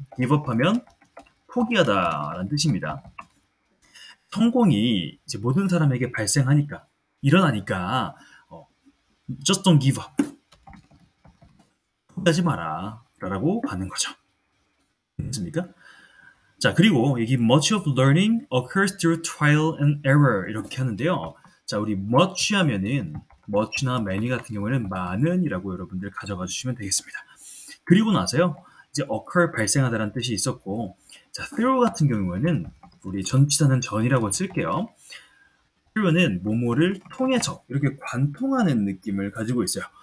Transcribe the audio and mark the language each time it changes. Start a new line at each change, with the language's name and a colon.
Korean: give up 하면 포기하다라는 뜻입니다. 성공이 이제 모든 사람에게 발생하니까 일어나니까
English: just don't give up.
Korean: 포기하지 마라 라고 받는 거죠. 됐습니까? 자, 그리고 여기
English: much of learning occurs through trial and error
Korean: 이렇게 하는데요. 자, 우리 much 하면은 much나 many 같은 경우에는 많은이라고 여러분들 가져가 주시면 되겠습니다. 그리고 나서요. 이제 occur 발생하다라는 뜻이 있었고 자, through 같은 경우에는 우리 전치사는 전이라고 쓸게요. through는 뭐뭐를 통해서 이렇게 관통하는 느낌을 가지고 있어요.